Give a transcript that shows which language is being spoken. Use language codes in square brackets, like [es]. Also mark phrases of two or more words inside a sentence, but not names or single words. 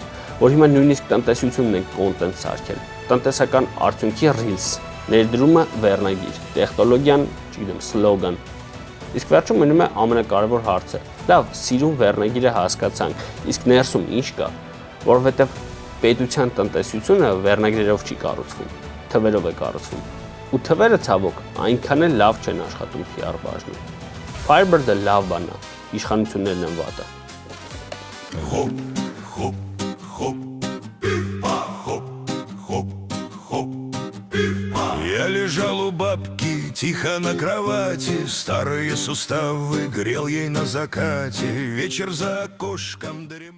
[hy] որ հիմա նույնիսկ տնտեսությունն ենք կոնտենտ սարքել։ Տնտեսական արդյունքի ռիլս, ներդրումը վերնագիր, տեխնոլոգիան, չգիտեմ, սլոգան։ Իսկ վերջում մնում է ամենակարևոր հարցը։ Լավ, սիրուն վերնագիրը հասկացանք, իսկ ներսում ինչ կա, որովհետև պետության տնտեսությունը վերնագրերով չի կառուցվում, թվերով է կառուցվում։ Ու թվերը ցավոք այնքան էլ լավ չեն աշխատում PR բաժնում։ Firebird-ը лав բան է, իշխանություններն են վատը։ [ru] Хоп, хоп, хоп, пиф-па, хоп, хоп, хоп, пиф-па. Я лежал у бабки тихо на кровати, старые суставы грел ей на закате, вечер за окошком дремля.